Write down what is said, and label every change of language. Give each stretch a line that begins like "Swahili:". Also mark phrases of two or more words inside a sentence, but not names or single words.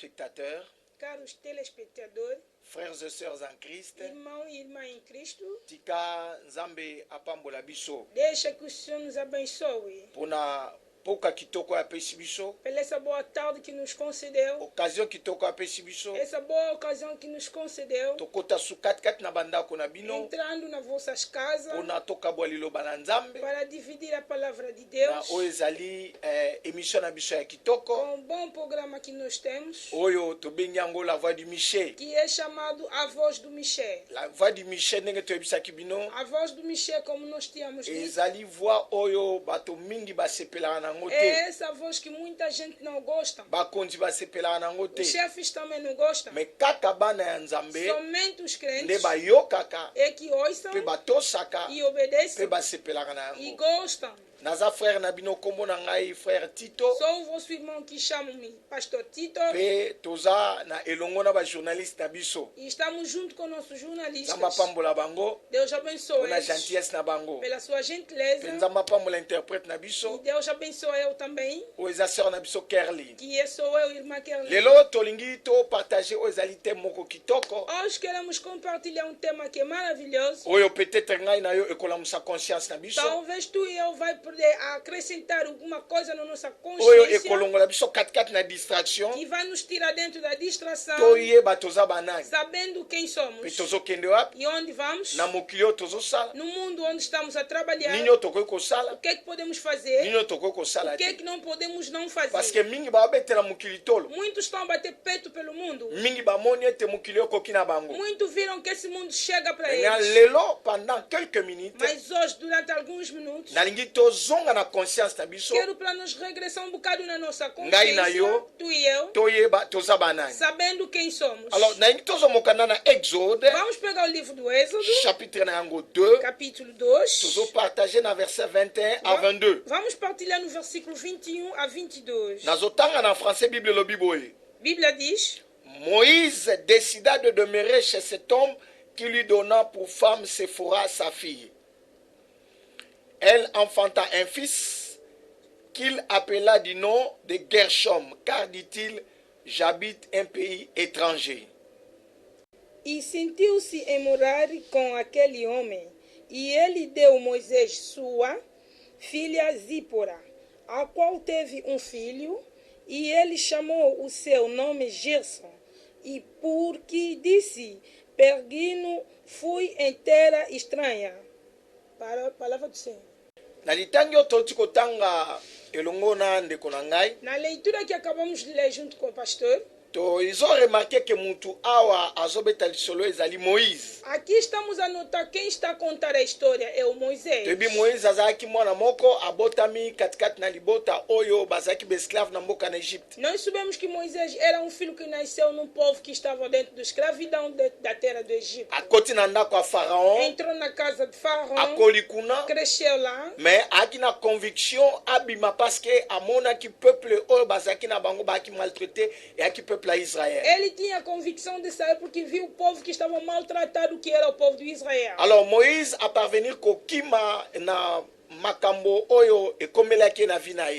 French: téléspectateurs,
Portuguese: caros telespectadores,
French: frères et sœurs en Christ,
Portuguese: irmãos e irmãs em Cristo,
Lingala: tika nzambe apambola biso
Portuguese: deixa que o Senhor nos abençoe
Lingala: pona poka kitoko apesi biso,
Portuguese: pela essa boa tarde que nos concedeu,
Lingala: occasion kitoko apesi biso,
Portuguese: essa boa ocasião que nos concedeu,
Lingala: tokota su kati na bandako na bino
Portuguese: entrando nas vossas casas
Lingala: pona tokabwa liloba na nzambe
Portuguese: para dividir a palavra de
Lingala: na
Portuguese: Deus
Lingala: oyo ezali émission na biso ya kitoko
Portuguese: com um bom programa que nós temos,
Lingala: oyo tobengi yango la voix du Michel.
Portuguese: que é chamado A Voz do Michel.
Lingala: La voix du Michel ndenge toyebisaki bino
Portuguese: A Voz do Michel, como nós tínhamos dito,
Lingala: ezali voix oyo bato mingi basepelaka nango
Portuguese: é
Lingala: te,
Portuguese: essa voz que muita gente não gosta.
Lingala: bakonzi basepelaka nango te,
Portuguese: Os chefes também não gostam.
Lingala: me kaka bana ya nzambe
Portuguese: Somente os
Lingala: nde
Portuguese: crentes
Lingala: bayokaka
Portuguese: é que ouçam
Lingala: mpe batosaka
Portuguese: e
Lingala: mpe
Portuguese: obedecem
Lingala: basepelaka na
Portuguese: e
Lingala: yango.
Portuguese: gostam.
Lingala: Naza frère na bino kombo na ngai frère Tito,
Portuguese: Sou o vosso irmão que chamo-me Pastor Tito
Lingala: mpe toza na elongo na bajournaliste na biso.
Portuguese: e estamos junto com nossos jornalistas.
Lingala: Nzambe apambola bango
Portuguese: Deus abençoe
Lingala: mpona
Portuguese: eles
Lingala: gentillesse na bango,
Portuguese: pela sua
Lingala: mpe
Portuguese: gentileza
Lingala: nzambe apambola interprète na
Portuguese: e
Lingala: biso
Portuguese: Deus abençoe eu também,
Lingala: oyo eza sœur na biso Kerli.
Portuguese: que sou eu, irmã Kerlin.
Lingala: Lelo tolingi topartage oyo ezali te moko kitoko
Portuguese: Hoje queremos compartilhar um tema que é maravilhoso.
Lingala: oyo peut-être ngai na yo ekolamusa conscience na biso,
Portuguese: Talvez tu e eu vai poder acrescentar alguma coisa na nossa
Lingala: oyo
Portuguese: consciência
Lingala: ekolongola biso katikati na distraction,
Portuguese: que vai nos tirar dentro da distração,
Lingala: toyeba toza banani
Portuguese: sabendo quem somos
Lingala: mpe tozokende wapi
Portuguese: e onde vamos,
Lingala: na mokili oyo tozosala,
Portuguese: no mundo onde estamos a trabalhar,
Lingala: nini oyo tokoki
Portuguese: o
Lingala: kosala,
Portuguese: que é que podemos fazer,
Lingala: nini oyo tokoki
Portuguese: o
Lingala: kosala
Portuguese: que é
Lingala: te,
Portuguese: que não podemos não fazer.
French: parce que
Lingala: mingi babetela mokili tolo,
Portuguese: Muitos estão a bater peito pelo mundo,
Lingala: mingi bamoni ete mokili oyo ekoki na bango.
Portuguese: muitos viram que esse mundo chega para
Lingala: Nga
Portuguese: eles,
Lingala: lelo
French: pendant quelques minutes
Portuguese: mas hoje, durante alguns minutos,
Lingala: nalingi tozonga na conscience na biso,
Portuguese: quero para nos regressar um bocado na nossa
Lingala: Ngai na
Portuguese: consciência,
Lingala: yo.
Portuguese: tu e eu,
Lingala: toyeba toza banani.
Portuguese: sabendo quem somos.
Lingala: Alors nalingi tozomokana na Exode
Portuguese: Vamos pegar o livro do Êxodo,
Lingala: chapitre na yango 2,
Portuguese: capítulo 2.
Lingala: tozopartage na verset 21 à 22.
Portuguese: Vamos partilhar no versículo 21 a 22.
Lingala: Nazotanga na français Bible elobi boye.
Portuguese: Bíblia diz:
French: Moïse décida de demeurer chez cet homme qui lui donna pour femme Séphora, sa fille. Elle enfanta un fils qu'il appela du nom de Gershom, car dit-il, j'habite un pays étranger.
Portuguese: E sentiu-se em morar com aquele homem, e ele deu Moisés sua filha Zípora, a qual teve um filho, e ele chamou o seu nome Gerson, e porque disse, peregrino fui em terra estranha. Palavra do Senhor.
Lingala: Na litangi oyo toti kotanga elongo na ndeko na ngai,
Portuguese: Na leitura que acabamos de ler junto com o pastor,
Lingala: tozo remarqué que mutu awa azobeta lisolo ezali Moïse.
Portuguese: aqui estamos a notar quem está a contar a história é o Moisés.
Lingala: Toyebi Moïse azalaki mwana moko abotami katikati na libota oyo bazalaki baesclave na mboka na Egypte.
Portuguese: Nós sabemos que Moisés era um filho que nasceu num povo que estava dentro da escravidão da terra do Egito.
Lingala: Akoti na ndako ya Pharaon,
Portuguese: Entrou na casa de Faraó,
Lingala: akoli kuna,
Portuguese: cresceu lá,
Lingala: mais aki na conviction abima
French: parce que
Lingala: amonaki peuple oyo bazalaki na bango baki maltraité et aki peuple à Israël.
Portuguese: ele tinha a convicção de sair porque viu o povo que estava maltratado, que era o povo de Israel.
Lingala: Alors Moïse
French: a parvenir
Lingala: kokima na makambo oyo ekomelaki na vie na ye.